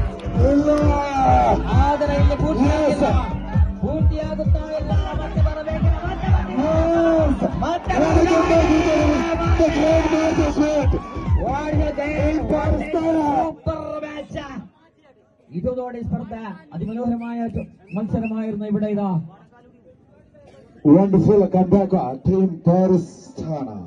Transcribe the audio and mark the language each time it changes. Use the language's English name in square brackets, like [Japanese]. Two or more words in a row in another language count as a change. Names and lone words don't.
[Kannada] ಆದರೆ ಇಲ್ಲಿ ಪೂರ್ತಿಯಾಗುತ್ತಾ ಇಲ್ಲ. ಮತ್ತೆ ಬರಬೇಕಿದೆ. ಇದು ನೋಡಿ ಸ್ಪರ್ಧೆ [Malayalam] അതിമനോഹരമായ മത്സരമായിരുന്നു ഇവിടെ. ഇതാ [English] wonderful comeback team Pakistan.